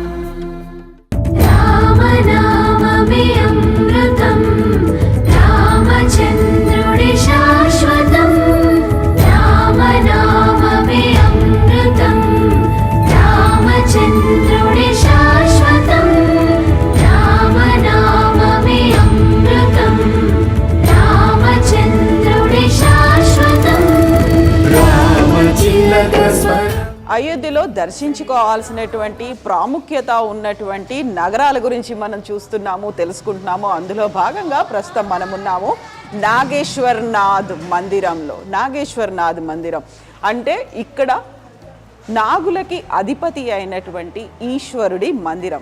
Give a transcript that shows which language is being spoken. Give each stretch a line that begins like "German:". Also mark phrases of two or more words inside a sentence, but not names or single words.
Telugu: రామనామమే అమృతం రామచంద్రుడే శాశ్వతం రామనామమే అమృతం రామచంద్రుడే శాశ్వతం రామనామమే అమృతం రామచంద్రుడే శాశ్వతం रामचिलक स्वर అయోధ్యలో దర్శించుకోవాల్సినటువంటి ప్రాముఖ్యత ఉన్నటువంటి నగరాల గురించి మనం చూస్తున్నాము, తెలుసుకుంటున్నాము. అందులో భాగంగా ప్రస్తుతం మనమున్నాము నాగేశ్వర్నాథ్ మందిరంలో. నాగేశ్వర్నాథ్ మందిరం అంటే ఇక్కడ నాగులకి అధిపతి అయినటువంటి ఈశ్వరుడి మందిరం.